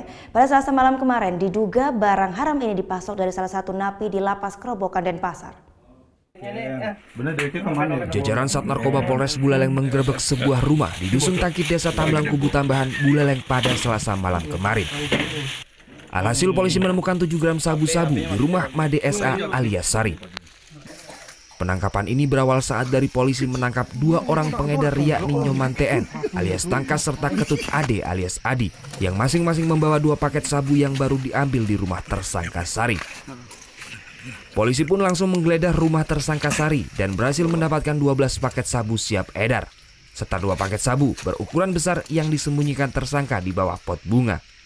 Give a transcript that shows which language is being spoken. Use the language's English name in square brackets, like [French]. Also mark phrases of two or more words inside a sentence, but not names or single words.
[Indonesian] Pada Selasa malam kemarin diduga barang haram ini dipasok dari salah satu napi di Lapas Kerobokan Denpasar. Jajaran Sat Narkoba Polres Buleleng menggerebek sebuah rumah di Dusun Tangkit Desa Tamblang Kubu Tambahan Buleleng pada Selasa malam kemarin. Alhasil polisi menemukan 7 gram sabu-sabu di rumah Made SA alias Sari. Penangkapan ini berawal saat dari polisi menangkap 2 orang pengedar yakni Nyoman TN alias Tangkas serta Ketut Ade alias Adi yang masing-masing membawa 2 paket sabu yang baru diambil di rumah tersangka Sari. Polisi pun langsung menggeledah rumah tersangka Sari dan berhasil mendapatkan 12 paket sabu siap edar serta 2 paket sabu berukuran besar yang disembunyikan tersangka di bawah pot bunga.